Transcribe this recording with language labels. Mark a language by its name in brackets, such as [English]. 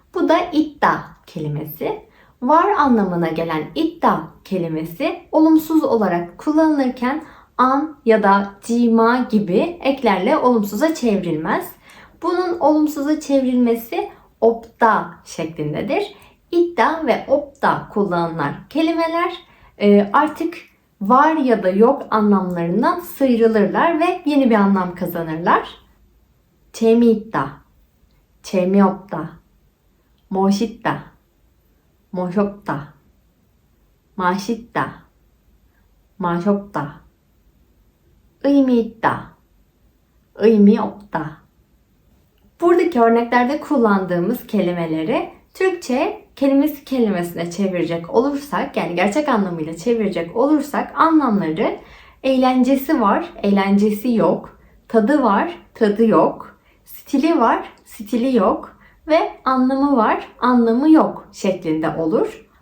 [Turkish] Bu da iddia kelimesi. Var anlamına gelen iddia kelimesi olumsuz olarak kullanılırken an ya da cima gibi eklerle olumsuza çevrilmez. Bunun olumsuza çevrilmesi opta şeklindedir. İddia ve opta kullanılan kelimeler artık var ya da yok anlamlarından sıyrılırlar ve yeni bir anlam kazanırlar. [Korean] 재미있다, 재미없다, 멋있다, 멋없다, 맛있다, 맛없다, 의미 있다, 의미 없다. [Turkish] Buradaki örneklerde kullandığımız kelimeleri Türkçe kelimesine çevirecek olursak, yani gerçek anlamıyla çevirecek olursak anlamları eğlencesi var, eğlencesi yok, tadı var, tadı yok, stili var, stili yok ve anlamı var, anlamı yok şeklinde olur.